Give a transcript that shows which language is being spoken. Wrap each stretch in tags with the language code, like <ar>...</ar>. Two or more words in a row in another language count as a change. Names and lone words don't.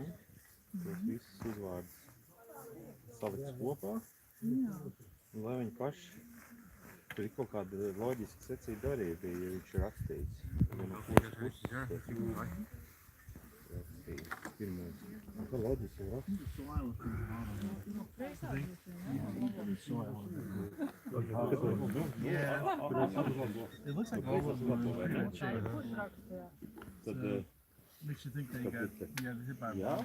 <lv>Tos visus uzvārdus saliks kopā, un lai viņi paši, tur ir kaut kāda loģiska secība arī bija, ja viņš ir rakstīts. Pirmais. Kā loģiski ir rakstīts?</lv> <en>It looks like all of them are pretty much makes you think they got hit by a bomb.</en>